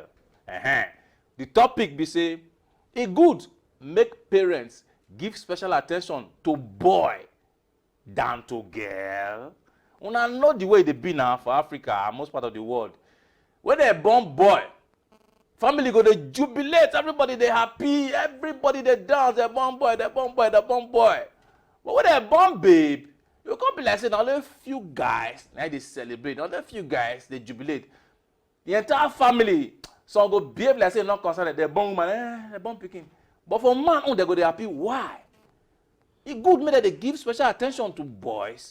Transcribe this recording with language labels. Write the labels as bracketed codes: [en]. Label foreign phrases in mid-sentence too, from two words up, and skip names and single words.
[pcm] The topic be say, e good make parents give special attention to boy than to girl. Una know the way they be now for Africa and most part of the world. When they born boy, family go dey jubilate, everybody they happy, everybody they dance, they born boy, they born boy, they born boy. But when they born babe, you can't be like saying only a few guys, now they celebrate, only a few guys they jubilate. The entire family, some go behave like say not concerned, they born woman, they born pikin. But for man, they go dey happy. Why? It good me that they give special attention to boys.